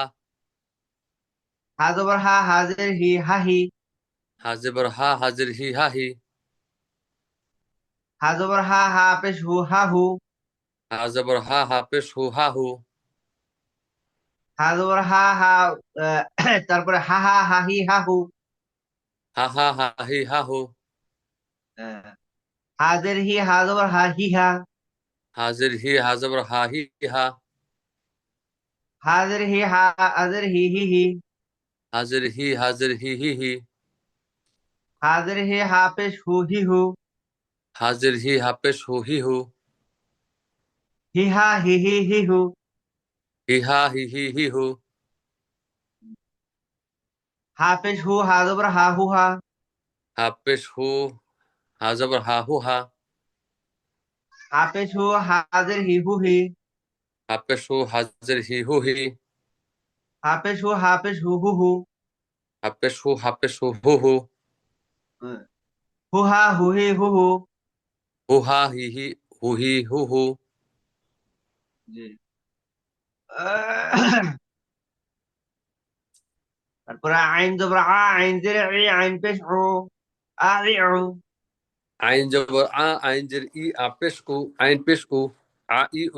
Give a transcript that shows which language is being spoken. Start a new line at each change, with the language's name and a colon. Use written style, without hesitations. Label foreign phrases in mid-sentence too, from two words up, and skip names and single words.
Bangla: হা জবর হা, হাজের হি, হা হি। হা জবর হা, হাজের হি, হা হি। হা জবর হা, হা পেশ হু, হা হু। হা জবর হা, হা পেশ হু, হা হু। হা জবর হা, হা, তারপরে হা হা, হা হি, হা হু। হা হা, হা হি, হা হু। হ্যাঁ। হাজের হি, হা জবর হা, হি হা। হাজের হি, হা জবর হা, হি হা। হাজের হি, হা, হাজের হি, হি হি। হাজের হি, হাজের হি, হি হি। হাজের হি, হা পেশ হু, হি হু। হাজের হি, হা পেশ হু, হি হু। হি হা, হি হি, হি হু। হি হা, হি হি, হি হু। হা পেশ হু, হা জবর হা, হু হা। হা পেশ হু, হা জবর হা, হু হা। হা পেশ হু, হাজের হি, হু হি। হা পেশ হু, হাজের হি, হু হি। হা পেশ হু, হা পেশ হু, হু হু। হা পেশ হু, হা পেশ হু, হু হু। হ্যাঁ। হু হা, হু হি, হু হু। হু হা, হি হি, হু হি, হু হু। জি। আহ, তারপরে আইন জবর আ, আইন জের ই, আইন পেশ উ, আ ই উ। আইন জবর আ, আইন জের ই, আ পেশ উ, আইন পেশ উ, আ ই উ।